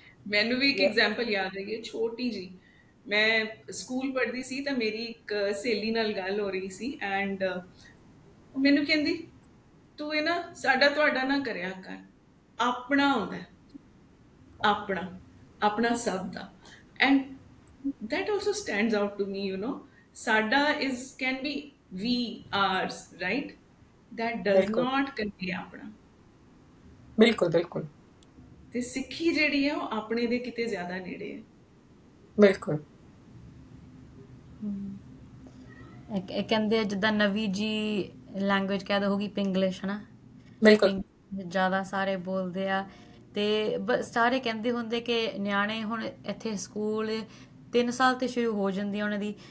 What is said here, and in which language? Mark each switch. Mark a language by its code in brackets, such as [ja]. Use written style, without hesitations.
[pa] ਮੈਨੂੰ ਵੀ ਇੱਕ ਐਗਜ਼ਾਮਪਲ ਯਾਦ ਹੈਗੀ ਹੈ, ਛੋਟੀ ਜੀ। ਮੈਂ ਸਕੂਲ ਪੜ੍ਹਦੀ ਸੀ ਤਾਂ ਮੇਰੀ ਇੱਕ ਸਹੇਲੀ ਨਾਲ ਗੱਲ ਹੋ ਰਹੀ ਸੀ, ਐਂਡ ਉਹ ਮੈਨੂੰ ਕਹਿੰਦੀ, ਤੂੰ ਇਹ ਨਾ ਸਾਡਾ ਤੁਹਾਡਾ ਨਾ ਕਰਿਆ ਕਰ, ਆਪਣਾ ਹੁੰਦਾ ਹੈ, ਆਪਣਾ, ਆਪਣਾ ਸਭ ਦਾ। [en] And that also stands out to me, you know. Sada is can be we, ours, right? That does [pa] ਬਿਲਕੁਲ [en] not convey apna. [pa] ਬਿਲਕੁਲ ਬਿਲਕੁਲ ਤੇ ਸਿੱਖੀ ਜਿਹੜੀ ਹੈ ਉਹ ਆਪਣੇ ਦੇ ਕਿਤੇ ਜ਼ਿਆਦਾ ਨੇੜੇ ਹੈ। ਬਿਲਕੁਲ ਇਹ ਕਹਿੰਦੇ ਆ ਜਿੱਦਾਂ ਨਵੀਂ ਜੀ ਲੈਂਗੁਏਜ ਕਹਿ ਦੋ ਹੋਗੀ ਪਿੰਗਲਿਸ਼ ਹਨਾ। ਬਿਲਕੁਲ ਪਿੰਗ ਜ਼ਿਆਦਾ ਸਾਰੇ ਬੋਲਦੇ ਆ ਤੇ ਸਾਰੇ ਕਹਿੰਦੇ ਹੁੰਦੇ ਕਿ ਨਿਆਣੇ ਹੁਣ ਇੱਥੇ ਸਕੂਲ 3 ਸਾਲ ਤੇ ਸ਼ੁਰੂ ਹੋ ਜਾਂਦੀ ਆ ਉਹਨਾਂ ਦੀ।